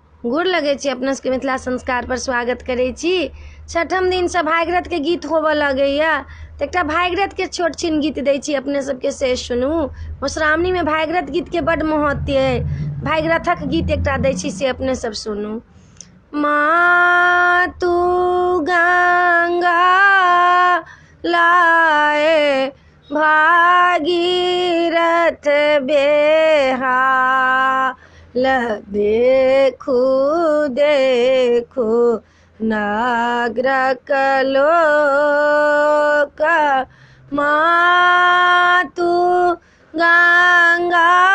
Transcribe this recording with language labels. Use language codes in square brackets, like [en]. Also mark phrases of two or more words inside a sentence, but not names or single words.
[mai] गोर लगै छी अपना सबके मिथिला संस्कार पर स्वागत करै छी। छठम दिन से भागीरथ के गीत होबऽ लगैया तऽ एकटा भागीरथ के छोट छिन गीत दै छी अपने सबके से सुनू। मधुश्रावणी में भागीरथ गीत के बड़ महत्व है। भागीरथक गीत एकटा दै छी से अपने सब सुनू। माँ तू गंगा लाए भागीरथ बेहा देखू देखू नागरक लोक माँ तू गंगा